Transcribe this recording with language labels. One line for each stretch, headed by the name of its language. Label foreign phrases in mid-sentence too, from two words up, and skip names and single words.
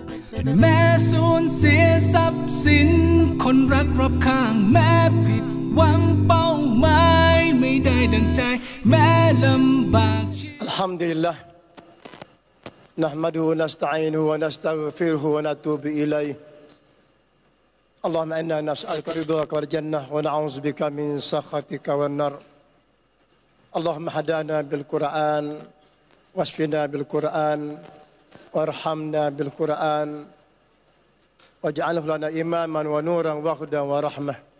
Thai: แม้สูญเสียทรัพย์สินคนรักรอบข้างแม้ผิดหวังเป้าหมายไม่ได้ดังใจแม้ลำบาก
Arabic: الحمد لله نحمده ونستعينه ونستغفره ونتوب إليه اللهم إنا نسألك رضاك والجنة ونعوذ بك من سخطك والنار اللهم هدانا بالقرآن واشفنا بالقرآن وارحمنا بالقرآن واجعله لنا إماما ونورا وهدى ورحمة